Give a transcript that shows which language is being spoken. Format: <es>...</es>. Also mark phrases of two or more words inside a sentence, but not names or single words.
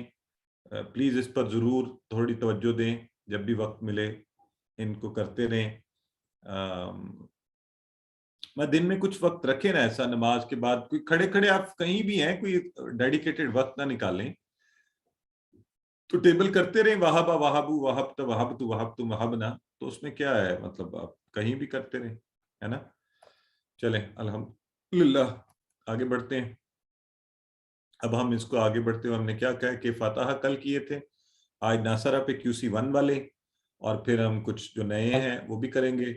<ur>پلیز اس پر ضرور تھوڑی توجہ دیں, جب بھی وقت ملے ان کو کرتے رہیں. میں دن میں کچھ وقت رکھیں نا ایسا, نماز کے بعد کوئی کھڑے کھڑے آپ کہیں بھی ہیں, کوئی ڈیڈیکیٹڈ وقت نہ نکالیں, تو ٹیبل کرتے رہیں</ur> <ar>وہابا وہابو وہبت وہبت وہبت وہبنا,</ar> <ur>تو اس میں کیا ہے مطلب, آپ کہیں بھی کرتے رہیں, ہے نا. چلیں الحمدللہ آگے بڑھتے ہیں. اب ہم اس کو آگے بڑھتے ہوئے ہم نے کیا کہا کہ فاتحہ کل کیے تھے, آج ناصرہ پہ QC 1 والے, اور پھر ہم کچھ جو نئے ہیں وہ بھی کریں گے.</ur>